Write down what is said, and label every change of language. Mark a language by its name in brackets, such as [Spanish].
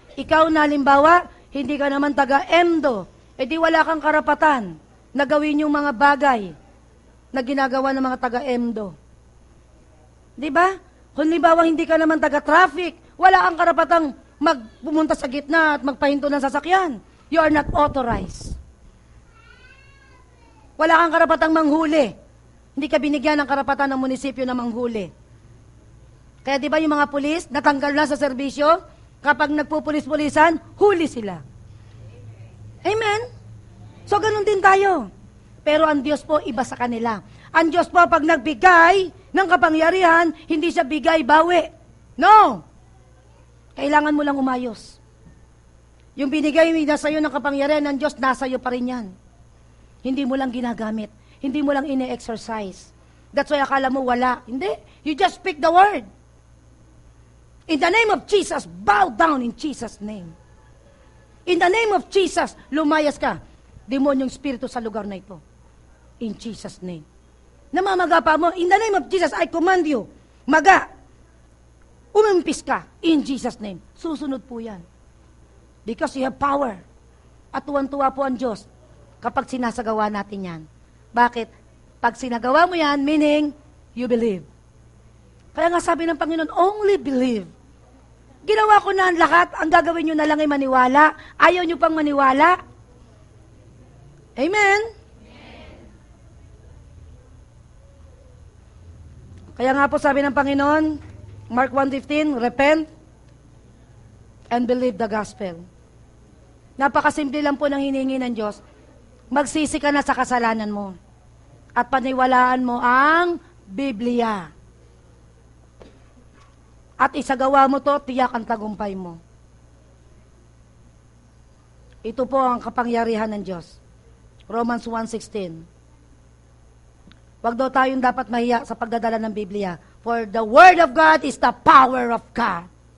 [Filipino] Ikaw na halimbawa, hindi ka naman taga-EMDO, edi wala kang karapatan na gawin yung mga bagay na ginagawa ng mga taga-EMDO. Diba? Kung halimbawa hindi ka naman taga-traffic, wala kang karapatang pumunta sa gitna at magpahinto ng sasakyan. [English] You are not authorized. [Filipino] Wala kang karapatang manghuli Hindi ka binigyan ng karapatan ng munisipyo na manghuli. Kaya di ba yung mga pulis, natanggal na sa serbisyo, kapag nagpupulis-pulisan, huli sila. Amen? So, ganun din tayo. Pero ang Diyos po, iba sa kanila. Ang Diyos po, pag nagbigay ng kapangyarihan, hindi siya bigay-bawi. No! Kailangan mo lang umayos. Yung binigay na sa'yo ng kapangyarihan ng Diyos, nasa iyo pa rin yan. Hindi mo lang ginagamit. Hindi mo lang ine-exercise. [English] That's why [Filipino] akala mo wala. Hindi. [English] You just speak the word. In the name of Jesus, bow down in Jesus' name. In the name of Jesus, [Filipino] lumayas ka. Demonyong spirito sa lugar na ito. [English] In Jesus' name. [Filipino] Namamaga pa mo, [English] in the name of Jesus, I command you, [Filipino] maga, umimpis ka, [English] in Jesus' name. [Filipino] Susunod po yan. [English] Because you have power. [Filipino] At tuwan-tuwa po ang Diyos kapag sinasagawa natin yan. Bakit? Pag sinagawa mo yan, meaning, [English] you believe. [Filipino] Kaya nga sabi ng Panginoon, [English] only believe. [Filipino] Ginawa ko na ang lahat, ang gagawin nyo na lang ay maniwala. Ayaw nyo pang maniwala. Amen? Kaya nga po sabi ng Panginoon, Mark 1:15, [English] repent and believe the gospel. [Filipino] Napakasimple lang po ng hiningi ng Diyos. Magsisi ka na sa kasalanan mo at paniwalaan mo ang Biblia. At isagawa mo to, tiyak ang tagumpay mo. Ito po ang kapangyarihan ng Diyos. Romans 1:16. Wag daw tayong dapat mahiya sa pagdadala ng Biblia. [English] For the Word of God is the power of God.